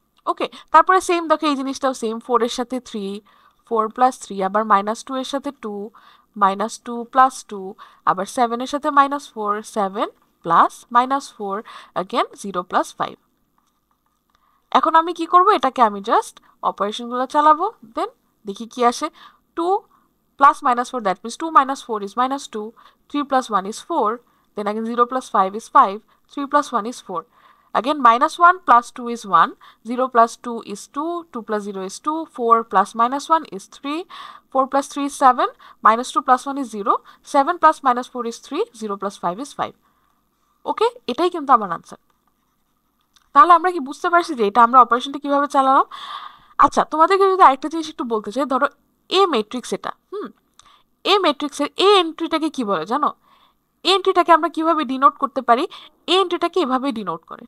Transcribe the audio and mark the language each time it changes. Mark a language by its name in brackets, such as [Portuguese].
[Bangla] ওকে, তারপরে সেম দেখো, এই জিনিসটাও সেম, 4 এর সাথে 3, 4 প্লাস 3, আবার -2 এর সাথে 2, -2 প্লাস 2, আবার 7 এর সাথে -4, 7 প্লাস -4, अगेन 0 প্লাস 5। এখন আমি কি করব, এটাকে আমি জাস্ট অপারেশনগুলো চালাবো, দেন দেখি কি আসে। [English] 2 plus -4, that means 2 - 4 is -2, 3 plus 1 is 4, then again 0 plus 5 is 5, 3 plus 1 is 4. Again -1 plus 2 is 1, 0 plus 2 is 2, 2 plus 0 is 2, 4 plus -1 is 3, 4 plus 3 is 7, -2 plus 1 is 0, 7 plus -4 is 3, 0 plus 5 is 5. [Bangla] ওকে, এটাই কিন্তু আমার আনসার। তাহলে আমরা কি বুঝতে পারছি যে এটা আমরা অপারেশনটা কিভাবে চালালাম? আচ্ছা, তোমাদেরকে যদি আরেকটা জিনিস একটু বলতে চাই, ধরো এ ম্যাট্রিক্স এটা, এ ম্যাট্রিক্সের এ এন্ট্রিটাকে কি বলে জানো? এই এন্ট্রিটাকে আমরা কিভাবে ডিনোট করতে পারি? এই এন্ট্রিটাকে এভাবে ডিনোট করে।